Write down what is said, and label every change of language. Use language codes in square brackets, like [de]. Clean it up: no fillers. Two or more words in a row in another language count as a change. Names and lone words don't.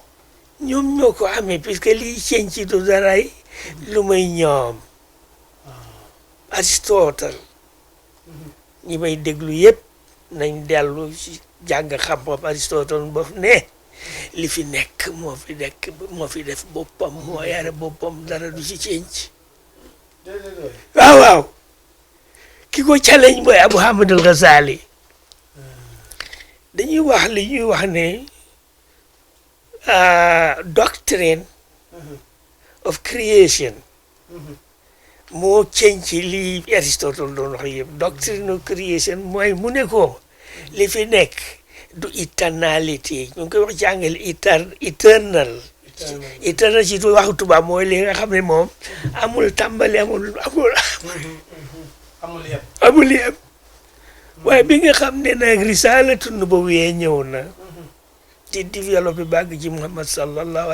[wo] ñoom ñoo ko amee puisque lii change du daray lu may ñoom Aristotle ñi may déglu yëpp nañ dellu ci jàng xam-xam Aristotle bof ne li fi nekk moo fi def boppam moo yare boppam dara du ci change waaw ki ko challenge mooy Abu Hamid al-Ghazali dañuy wax li ñuy wax ne [en] doctrine of creation [wo] moo change li Aristotle doon wax yëpp [en] doctrine of creation [wo] mooy mu ne ko li fi nekk du eternality ñu ngi koy wax ci anglais eternal ci waxu tubaab mooy li nga xam ne moom amul tàmbali amul yem waaye bi nga xam ne nag [ar] risalatu nubawiyya [wo] ñëw na di développé bàgg ci Muhammad sallallahu